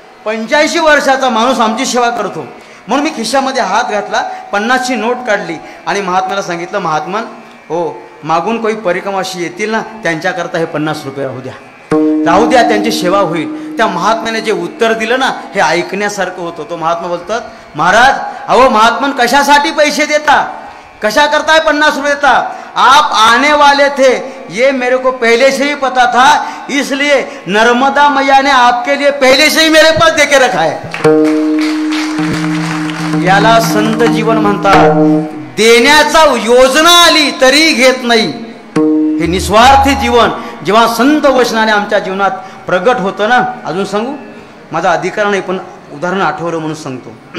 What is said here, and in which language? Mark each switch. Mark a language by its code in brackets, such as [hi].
[mr] 85 वर्षाचा माणूस आमची सेवा करतो. म्हणून मी खिशामध्ये हात घातला, 50ची नोट काढली आणि महात्म्याला सांगितलं, महात्मन हो मागून काही परिक्रमाशी येतील ना त्यांच्याकरता हे 50 रुपये राहू द्या, त्यांची सेवा होईल. त्या महात्म्याने जे उत्तर दिलं ना हे ऐकण्यासारखं होतं. तो महात्मा बोलतात, महाराज अहो महात्मन कशासाठी पैसे देता, कशा करता है 50 रुपये देता. [hi] आप आने वाले थे ये मेरे को पहले से ही पता था, इसलिए नर्मदा मैया ने आपके लिए पहले से ही मेरे पास देके रखा है. [mr] याला संत जीवन म्हणतात. देण्याचा योजना आली तरी घेत नाही, हे निस्वार्थी जीवन जेव्हा संत वचनाने आमच्या जीवनात प्रगट होतं ना. अजून सांगू, माझा अधिकार नाही पण उदाहरण आठवलं म्हणून सांगतो.